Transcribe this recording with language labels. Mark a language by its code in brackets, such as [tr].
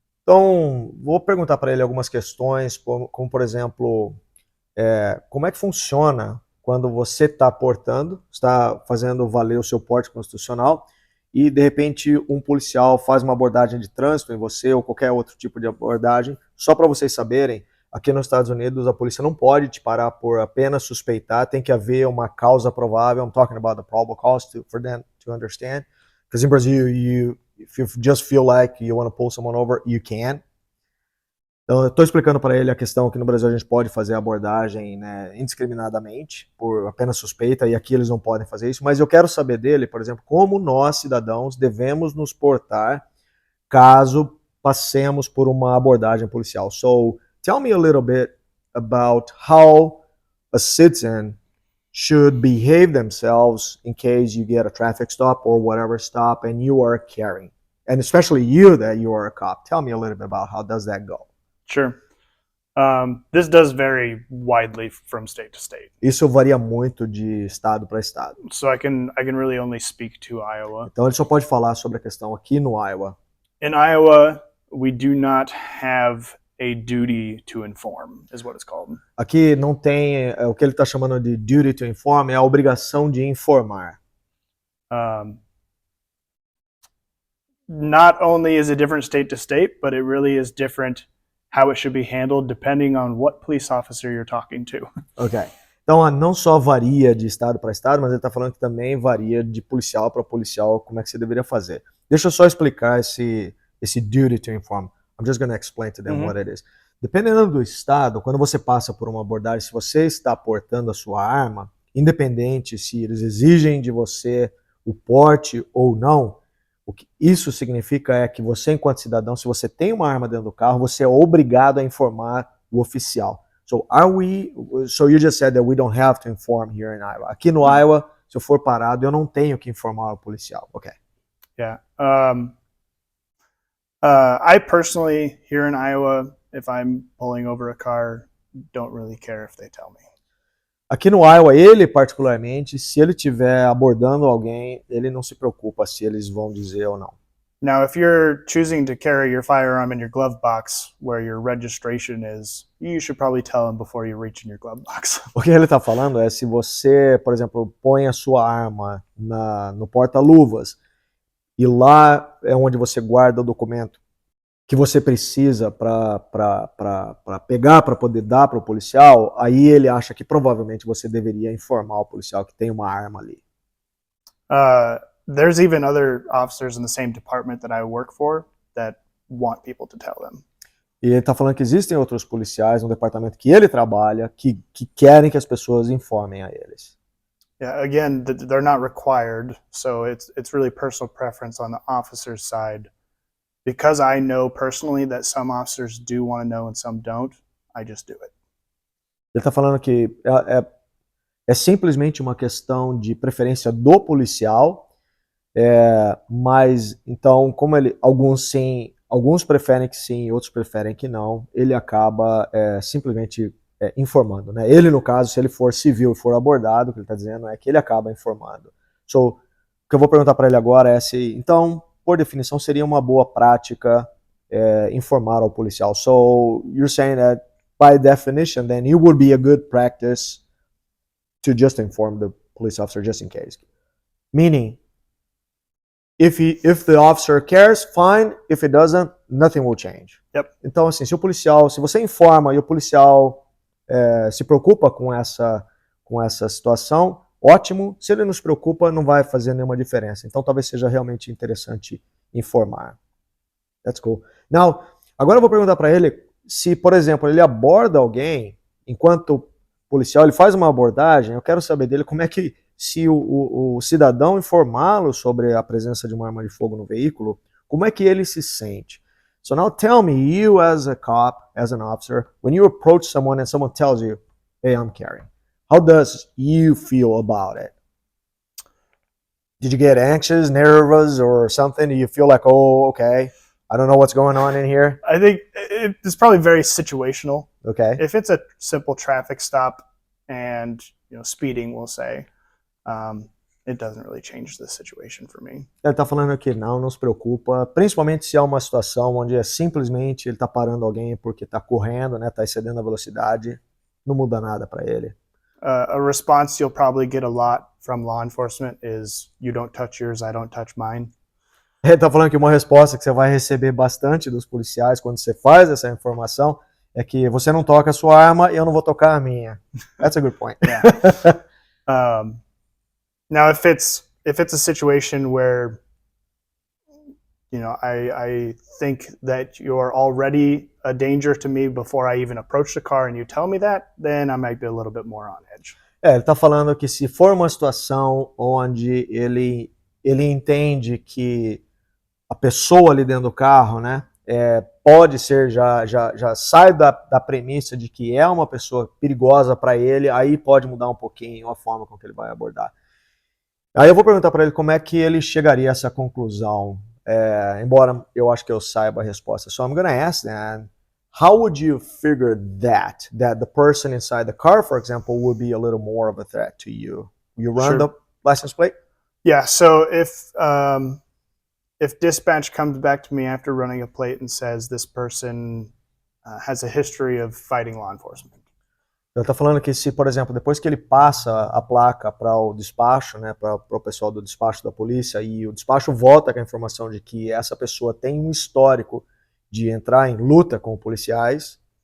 [pt] Então, vou perguntar para ele algumas questões, como por exemplo, como é que funciona quando você está portando, está fazendo valer o seu porte constitucional e de repente um policial faz uma abordagem de trânsito em você ou qualquer outro tipo de abordagem, só para vocês saberem. Aqui nos Estados Unidos, a polícia não pode te parar por apenas suspeitar, tem que haver uma causa provável. [en] I'm talking about the probable cause for them to understand. Because in Brazil, if you just feel like you want to pull someone over, you can. [pt] Então, eu estou explicando para ele a questão que no Brasil a gente pode fazer a abordagem, né, indiscriminadamente, por apenas suspeita, e aqui eles não podem fazer isso. Mas eu quero saber dele, por exemplo, como nós, cidadãos, devemos nos portar caso passemos por uma abordagem policial. [en] So, tell me a little bit about how a citizen should behave themselves in case you get a traffic stop or whatever stop and you are carrying. And especially you, that you are a cop. Tell me a little bit about how does that go? Sure. This does vary widely from state to state. [pt] Isso varia muito de estado para estado. [en] So I can really only speak to Iowa. [pt] Então ele só pode falar sobre a questão aqui no Iowa. [en] In Iowa, we do not have a duty to inform, is what it's called. [pt] Aqui não tem o que ele está chamando de [en] duty to inform, [pt] é a obrigação de informar. [en] Not only is it different state to state, but it really is different how it should be handled depending on what police officer you're talking to. Ok. [pt] Então não só varia de estado para estado, mas ele está falando que também varia de policial para policial como é que você deveria fazer. Deixa eu só explicar esse duty to inform. [en] I'm just going to explain to them what it is. [pt] Dependendo do estado, quando você passa por uma abordagem, se você está portando a sua arma, independente se eles exigem de você o porte ou não, o que isso significa é que você, enquanto cidadão, se você tem uma arma dentro do carro, você é obrigado a informar o oficial. [en] So you just said that we don't have to inform here in Iowa. [pt] Aqui no Iowa, se eu for parado, eu não tenho que informar o policial. [en] Ok. Yeah. I personally, here in Iowa, if I'm pulling over a car, don't really care if they tell me. [pt] Aqui no Iowa, ele particularmente, se ele estiver abordando alguém, ele não se preocupa se eles vão dizer ou não. [en] Now, if you're choosing to carry your firearm in your glove box where your registration is, you should probably tell them before you reach in your glove box. [pt] O que ele está falando é se você, por exemplo, põe a sua arma no porta-luvas e lá é onde você guarda o documento que você precisa para pegar, para poder dar para o policial, aí ele acha que provavelmente você deveria informar o policial que tem uma arma ali. [en] There's even other officers in the same department that I work for that want people to tell them. [pt] E ele está falando que existem outros policiais no departamento que ele trabalha que querem que as pessoas informem a eles. [en] Yeah, again, they're not required, so it's really personal preference on the officer's side. Because I know personally that some officers do want to know and some don't, I just do it. [pt] Ele está falando que é simplesmente uma questão de preferência do policial, mas então como alguns preferem que sim, outros preferem que não, ele acaba simplesmente informando, né? Ele, no caso, se ele for civil e for abordado, o que ele está dizendo é que ele acaba informando. So, o que eu vou perguntar para ele agora é se, então, por definição, seria uma boa prática informar ao policial. [en] So, you're saying that, by definition, then it would be a good practice to just inform the police officer just in case. Meaning, if the officer cares, fine. If it doesn't, nothing will change. Yep. [pt] Então, assim, se você informa e o policial se preocupa com essa situação, ótimo. Se ele não se preocupa, não vai fazer nenhuma diferença. Então, talvez seja realmente interessante informar. [en] That's cool. [pt] Now, agora eu vou perguntar para ele se, por exemplo, ele aborda alguém, enquanto policial, ele faz uma abordagem, eu quero saber dele como é que, se o cidadão informá-lo sobre a presença de uma arma de fogo no veículo, como é que ele se sente? [en] So now tell me, you as a cop, as an officer, when you approach someone and someone tells you, hey, I'm carrying, how does you feel about it? Did you get anxious, nervous, or something? Do you feel like, oh, okay, I don't know what's going on in here? I think it's probably very situational. Okay. If it's a simple traffic stop and speeding, we'll say, it doesn't really change the situation for me. [pt] Ele está falando aqui, não se preocupa, principalmente se é uma situação onde simplesmente ele está parando alguém porque está correndo, né, está excedendo a velocidade, não muda nada para ele. [en] A response you'll probably get a lot from law enforcement is, you don't touch yours, I don't touch mine. [pt] Ele está falando que uma resposta que você vai receber bastante dos policiais quando você faz essa informação é que você não toca a sua arma e eu não vou tocar a minha. [en] That's a good point. Yeah. Now, if it's a situation where, I think that you're already a danger to me before I even approach the car and you tell me that, then I might be a little bit more on edge. [pt] Ele está falando que se for uma situação onde ele entende que a pessoa ali dentro do carro, né, pode ser, já sai da premissa de que é uma pessoa perigosa para ele, aí pode mudar um pouquinho a forma com que ele vai abordar. Aí eu vou perguntar para ele como é que ele chegaria a essa conclusão, embora eu acho que eu saiba a resposta. [en] So I'm going to ask then, how would you figure that the person inside the car, for example, would be a little more of a threat to you? You run the license plate? Yeah. So if dispatch comes back to me after running a plate and says this person has a history of fighting law enforcement. [pt] Ele está falando que se, por exemplo, depois que ele passa a placa para o despacho, né, para o pessoal do despacho da polícia, e o despacho volta com a informação de que essa pessoa tem um histórico de entrar em luta com policiais,